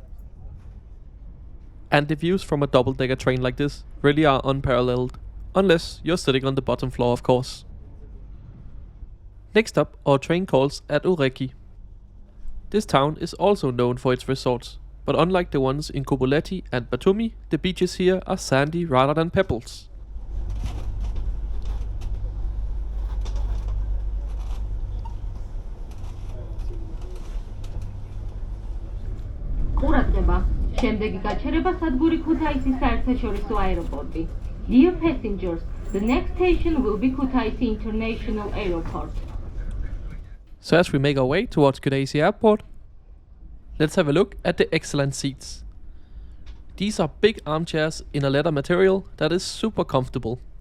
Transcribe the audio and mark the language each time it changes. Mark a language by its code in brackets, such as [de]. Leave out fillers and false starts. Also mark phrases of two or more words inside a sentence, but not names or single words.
[en] And the views from a double-decker train like this really are unparalleled, unless you're sitting on the bottom floor, of course. Next up, our train calls at Ureki. This town is also known for its resorts, but unlike the ones in Tbilisi and Batumi, the beaches here are sandy rather than pebbles. [ka] ყურადღება. შემდეგი გაჩერება სადგური ქუთაისის საერთაშორისო აეროპორტი. [en] Dear passengers, the next station will be Kutaisi International Airport. So as we make our way towards Tbilisi Airport, let's have a look at the excellent seats. These are big armchairs in a leather material that is super comfortable.